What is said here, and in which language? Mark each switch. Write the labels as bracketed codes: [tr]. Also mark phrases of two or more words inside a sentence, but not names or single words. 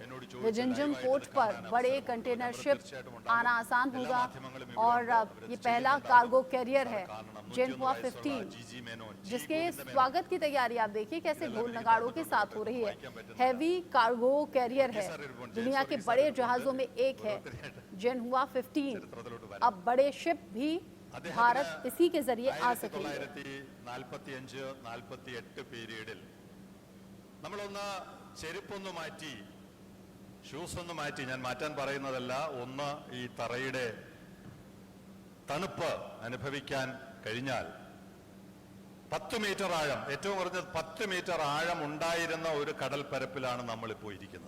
[hi] विझिंजम पोर्ट पर बड़े [en] container ship [hi] आना आसान होगा और ये पहला [en] cargo carrier [hi] है जेनहुआ 15 जिसके स्वागत की तैयारी आप देखिए कैसे ढोल नगाड़ों के साथ हो रही है। [en] heavy cargo carrier [hi] है, दुनिया के बड़े जहाजों में एक है जेनहुआ 15। अब बड़े शिप भी भारत इसी के जरिए आ सकेंगे। [ml] ഷൂസ് ഒന്ന് മാറ്റി, ഞാൻ മാറ്റാൻ പറയുന്നതല്ല, ഒന്ന് ഈ തറയുടെ തണുപ്പ് അനുഭവിക്കാൻ കഴിഞ്ഞാൽ 10 മീറ്റർ ആഴം, ഏറ്റവും കുറഞ്ഞത് 10 മീറ്റർ ആഴം ഉണ്ടായിരുന്ന ഒരു കടൽ പരപ്പിലാണ് നമ്മളിപ്പോൾ ഇരിക്കുന്നത്.